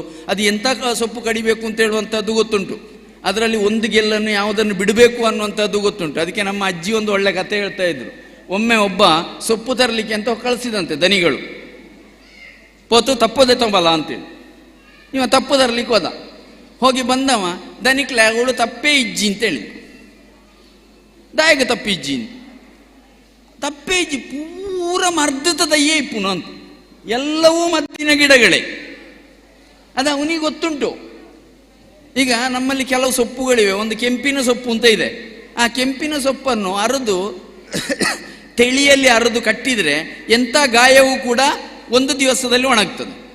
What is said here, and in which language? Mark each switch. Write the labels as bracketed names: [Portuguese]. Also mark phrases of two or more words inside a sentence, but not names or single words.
[Kannada] ಅದು ಎಂಥ ಸೊಪ್ಪು ಕಡಿಬೇಕು ಅಂತ ಹೇಳುವಂಥದ್ದು ಗೊತ್ತುಂಟು. ಅದರಲ್ಲಿ ಒಂದು ಗೆಲ್ಲನ್ನು ಯಾವುದನ್ನು ಬಿಡಬೇಕು ಅನ್ನುವಂಥದ್ದು ಗೊತ್ತುಂಟು. ಅದಕ್ಕೆ ನಮ್ಮ ಅಜ್ಜಿ ಒಂದು ಒಳ್ಳೆ ಕತೆ ಹೇಳ್ತಾ ಇದ್ರು. ಒಮ್ಮೆ ಒಬ್ಬ ಸೊಪ್ಪು ತರಲಿಕ್ಕೆ ಅಂತ ಕಳಿಸಿದಂತೆ ದನಿಗಳು, ಪೋತು ತಪ್ಪದೆ ತೊಂಬಲ ಅಂತೇಳಿ. ಇವ ತಪ್ಪು ತರಲಿಕ್ಕೆ ಹೋದ. ಹೋಗಿ ಬಂದವ ದನಿಕ್ಲೆ ಅವಳು [Tulu] ತಪ್ಪೇ ಇಜ್ಜಿ [Kannada] ಅಂತೇಳಿ, [Tulu] ದಾಯಗ ತಪ್ಪಿಜ್ಜಿ ತಪ್ಪೇ ಇಜ್ಜಿ ಪೂರ ಮರ್ದತ ದಯ್ಯೇ ಇಪ್ಪುನ ಅಂತ. [Kannada] ಎಲ್ಲವೂ ಮದ್ದಿನ ಗಿಡಗಳೇ, ಅದು ಅವನಿಗೆ ಗೊತ್ತುಂಟು. ಈಗ ನಮ್ಮಲ್ಲಿ ಕೆಲವು ಸೊಪ್ಪುಗಳಿವೆ. ಒಂದು ಕೆಂಪಿನ ಸೊಪ್ಪು ಅಂತ ಇದೆ. ಆ ಕೆಂಪಿನ ಸೊಪ್ಪನ್ನು ಅರೆದು ತಿಳಿಯಲ್ಲಿ ಅರೆದು ಕಟ್ಟಿದರೆ ಎಂಥ ಗಾಯವೂ ಕೂಡ ಒಂದು ದಿವಸದಲ್ಲಿ ಒಣಗ್ತದೆ.